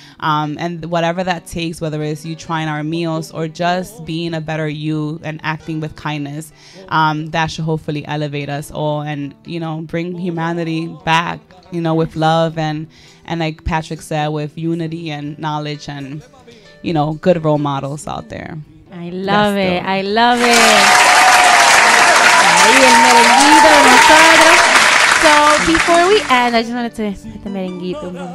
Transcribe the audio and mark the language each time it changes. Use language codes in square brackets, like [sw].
[en] And whatever that takes, whether it's you trying our meals or just being a better you and acting with kindness, that should hopefully elevate us all and, bring humanity back, with love and like Patrick said, with unity and knowledge and, good role models out there. I love Let's it. go. I love it. [es] Ahí el merenguito de nosotros. [en] So before we end, I just wanted to hit the merenguito.